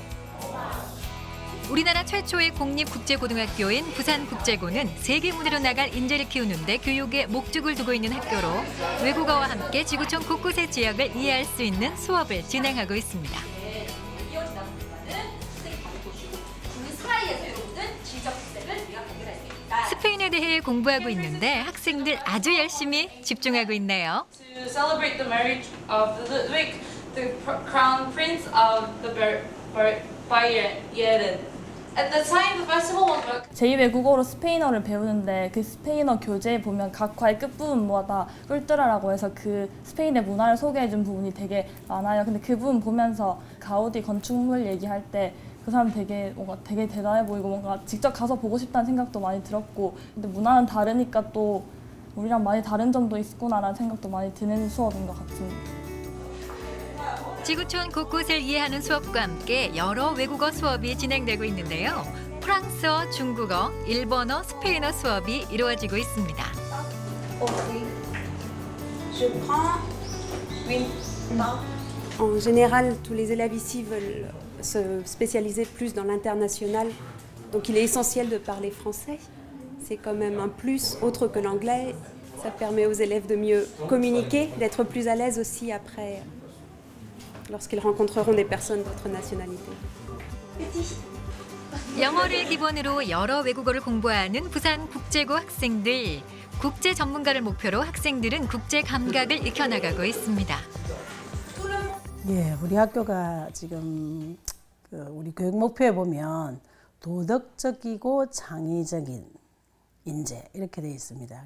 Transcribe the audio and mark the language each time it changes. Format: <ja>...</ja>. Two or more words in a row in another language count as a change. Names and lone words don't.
<ko>우리나라 최초의 공립국제고등학교인 부산국제고는 세계 무대로 나갈 인재를 키우는 데 교육에 목적을 두고 있는 학교로, 외국어와 함께 지구촌 곳곳의 지역을 이해할 수 있는 수업을 진행하고 있습니다. 스페인 스페인에 대해 공부하고 있는데 학생들 아주 열심히 집중하고 있네요.</ko> <en>To celebrate the marriage of Ludwig, the crown prince of the Bayern. At the time, the festival was</en> <ko>제2외국어로 스페인어를 배우는데 그 스페인어 교재에 보면 각 과의 끝부분마다 꿀뚜라라고 해서 그 스페인의 문화를 소개해준 부분이 되게 많아요. 근데 그 부분 보면서 가우디 건축물 얘기할 때 그 사람 되게 뭔가 되게 대단해 보이고 뭔가 직접 가서 보고 싶다는 생각도 많이 들었고, 근데 문화는 다르니까 또 우리랑 많이 다른 점도 있구나라는 생각도 많이 드는 수업인 것 같습니다. 지구촌 곳곳을 이해하는 수업과 함께 여러 외국어 수업이 진행되고 있는데요. 프랑스어, 중국어, 일본어, 스페인어 수업이 이루어지고 있습니다.</ko> <fr>En général, tous les élèves ici veulent se spécialiser plus dans l'international. Donc il est essentiel de parler français. C'est quand même un plus autre que l'anglais. Ça permet aux élèves de mieux communiquer, d'être plus à l'aise aussi après lorsqu'ils rencontreront des personnes d'autres nationalités.</fr> <ko>영어를 기본으로 여러 외국어를 공부하는 부산 국제고 학생들. 국제 전문가를 목표로 학생들은 국제 감각을 익혀나가고 있습니다. 예, 우리 학교가 지금 우리 교육 목표에 보면 도덕적이고 창의적인 인재 이렇게 되어 있습니다.</ko>